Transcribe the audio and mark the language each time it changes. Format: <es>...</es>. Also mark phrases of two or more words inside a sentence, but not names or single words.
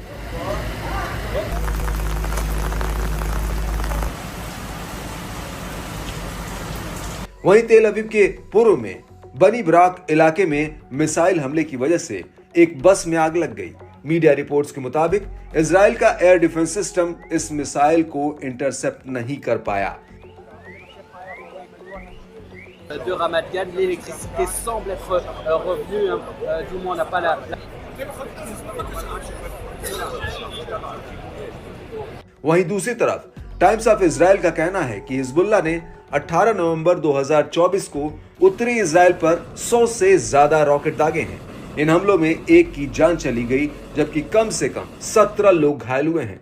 <hi>वहीं तेल अवीव के पूर्व में बनी ब्राक इलाके में मिसाइल हमले की वजह से एक बस में आग लग गई।</hi> <en>media reports</en> <hi>के मुताबिक इजराइल का</hi> <en>air defense system</en> <hi>इस मिसाइल को इंटरसेप्ट नहीं कर पाया।</hi> <fr>De Ramat Gan, l'électricité semble être revenue, du moins on n'a pas la...</fr> <hi>वहीं दूसरी तरफ टाइम्स ऑफ इजराइल का कहना है कि हिजबुल्लाह ने 18 नवंबर 2024 को उत्तरी इजराइल पर 100 से ज्यादा रॉकेट दागे हैं। इन हमलों में एक की जान चली गई, जबकि कम से कम 17 लोग घायल हुए हैं।</hi>